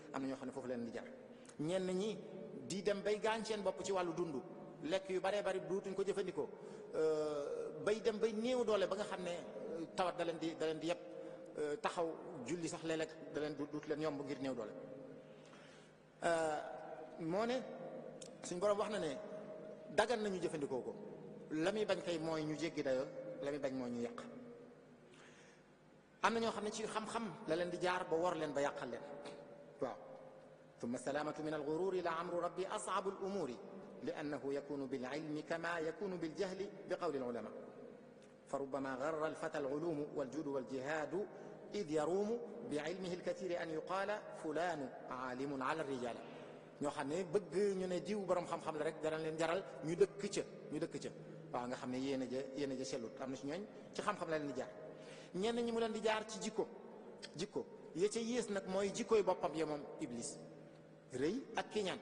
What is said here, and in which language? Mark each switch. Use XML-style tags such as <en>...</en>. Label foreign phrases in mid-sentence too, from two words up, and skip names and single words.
<wo>am na ñoo xam ne foofu leen di jar. ñenn ñi di dem bay gaañ seen bopp ci wàllu dund, lekk yu baree bari duutuñ ko jëfandikoo, bay dem bay néew doole ba nga xam ne tawat da leen di yëpp taxaw julli sax léeg-léeg da leen duut leen yomb ngir néew doole. moo ne suñ borom wax na ne dagan nañu jëfandikoo ko, la muy bañ kay mooy ñu jéggi dayoo, la muy bañ mooy ñu yàq. am na ñoo xam ne ci xam-xam la leen di jaar ba wor leen ba yàqal leen.</wo> <ar>waaw ثم السلامة من الغرور لا أمر ربي أصعب الأمور لأنه يكون بالعلم كما يكون بالجهل بقول العلماء فربما غر الفتى العلوم والجود والجهاد إذ يروم بعلمه الكثير أن يقال فلان عالم على الرجال.</ar> <wo>ñoo xam ne bëgg ñu ne diw borom xam-xam la rek dana leen jaral ñu dëkk ca waaw nga xam ne yéen a ja sellut. am na ci ñooñ ci xam-xam la leen di jaar. ñenn ñi mu leen di jaar ci jikko ya ca yées nag mooy jikkooy boppam ya moom iblis, rëy ak kiñaan.</wo>